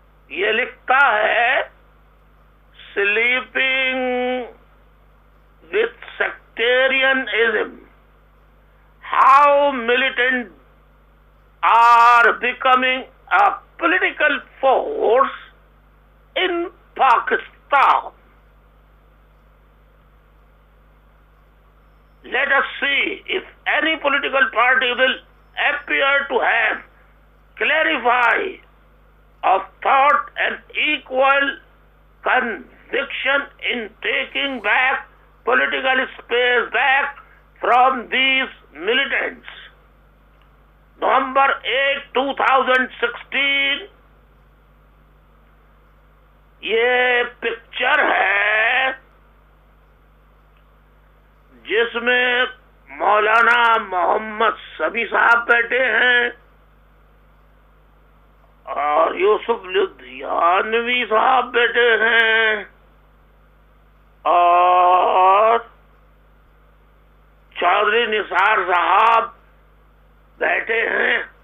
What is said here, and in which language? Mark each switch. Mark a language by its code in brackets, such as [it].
[ur] یہ لکھتا ہے [en] sleeping with sectarianism, how militant are becoming a political force in Pakistan. Let us see if any political party will appear to have clarified of thought and equal conviction in taking back political space back from these militants. [ur] November 8, 2016 یہ picture ہے جس میں مولانا محمد سمیع صاحب بیٹھے ہیں اور یوسف لدھیانوی صاحب بیٹھے ہیں اور چودھری نثار صاحب بیٹھے ہیں.